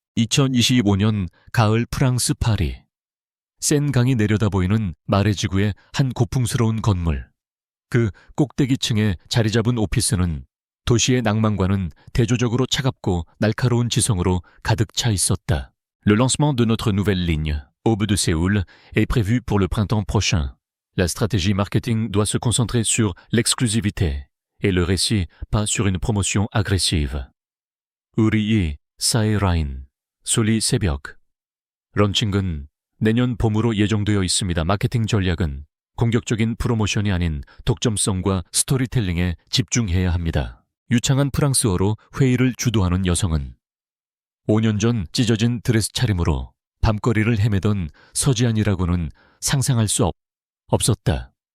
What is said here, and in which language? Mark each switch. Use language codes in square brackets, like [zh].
[ko] 2025년 가을 프랑스 파리. 센 강이 내려다 보이는 마레지구의 한 고풍스러운 건물. 그 꼭대기층에 자리 잡은 오피스는 도시의 낭만과는 대조적으로 차갑고 날카로운 지성으로 가득 차 있었다. [fr] Le lancement de notre nouvelle ligne, Aube de Séoul, est prévu pour le printemps prochain. La stratégie marketing doit se concentrer sur l'exclusivité et le récit pas sur une promotion agressive. [ko] 우리이 사이라인, 솔리 새벽. 런칭은 내년 봄으로 예정되어 있습니다. 마케팅 전략은 공격적인 프로모션이 아닌 독점성과 스토리텔링에 집중해야 합니다. 유창한 프랑스어로 회의를 주도하는 여성은 5년 전 찢어진 드레스 차림으로 밤거리를 헤매던 서지안이라고는 상상할 수 없었다.